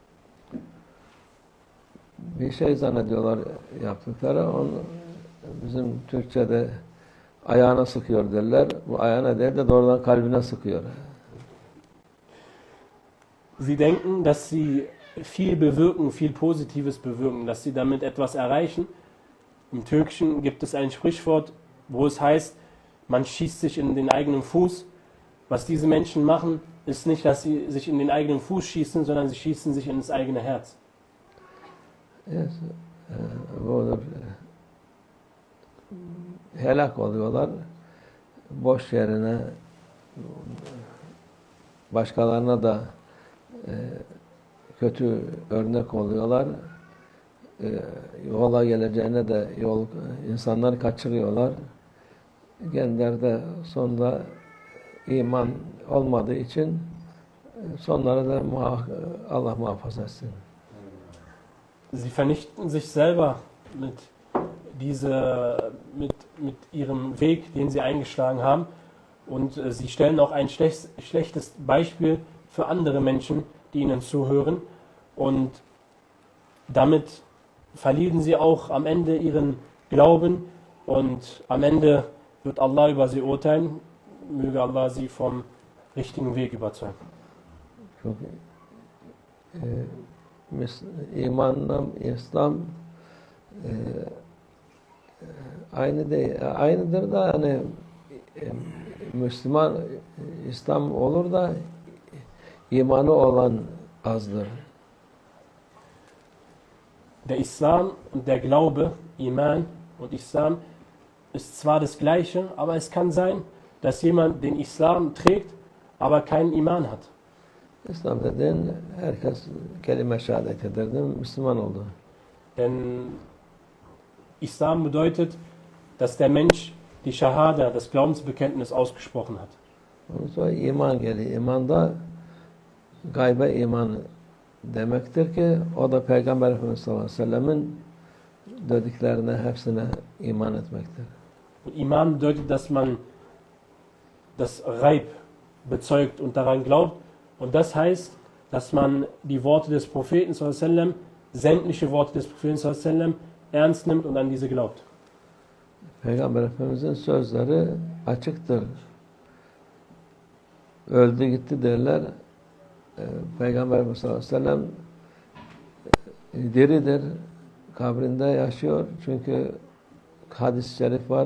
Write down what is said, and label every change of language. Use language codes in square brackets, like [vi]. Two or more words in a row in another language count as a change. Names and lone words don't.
[tr] Bir şey zannediyorlar yaptıkları, onu bizim Türkçe'de ayağına sıkıyor derler. Bu ayağına değil de doğrudan kalbine sıkıyor. [de] Sie denken, dass sie viel bewirken, viel Positives bewirken, dass sie damit etwas erreichen. Im Türkischen gibt es ein Sprichwort, wo es heißt, man schießt sich in den eigenen Fuß. Was diese Menschen machen, ist nicht, dass sie sich in den eigenen Fuß schießen, sondern sie schießen sich in das eigene Herz. [tr] Yes. Budur. helak oluyorlar. Boş yerine başkalarına da kötü örnek oluyorlar. Yola geleceğine de insanları kaçırıyorlar. Gençler de sonunda iman olmadığı için sonları da Allah muhafaza etsin. [de] Sie vernichten sich selber mit ihrem Weg, den sie eingeschlagen haben. Und sie stellen auch ein schlechtes Beispiel für andere Menschen, die ihnen zuhören. Und damit verlieren sie auch am Ende ihren Glauben. Und am Ende wird Allah über sie urteilen. Möge Allah sie vom richtigen Weg überzeugen. [tr] Çünkü imanla İslam aynıdır da hani Müslüman İslam olur da imanı olan azdır. [de] Der Islam und der Glaube, Iman und Islam ist zwar das Gleiche, aber es kann sein, dass jemand den Islam trägt, aber keinen Iman hat. [tr] İslam dediğin herkes kelime şehadet eder değil mi? Müslüman oldu. [de] Denn Islam bedeutet, dass der Mensch die Shahada, das Glaubensbekenntnis ausgesprochen hat. [tr] Ondan sonra iman geliyor. İman da gaybe iman demektir ki o da Peygamber Efendimiz [ar] صلى الله عليه وسلم [tr] dediklerine hepsine iman etmektir. [de] Und Iman bedeutet, dass man das Ghaib bezeugt und daran glaubt. Und das heißt, dass man die Worte des Propheten [ar] صلى الله عليه وسلم, [de] sämtliche Worte des Propheten [ar] صلى الله عليه وسلم [de] ernst nimmt und an diese glaubt. [tr] Peygamber Efendimiz'in sözleri açıktır. Öldü gitti derler. Peygamber Efendimiz [ar] صلى الله عليه وسلم [tr] diridir. Kabrinde yaşıyor. Çünkü hadis-i şerif var.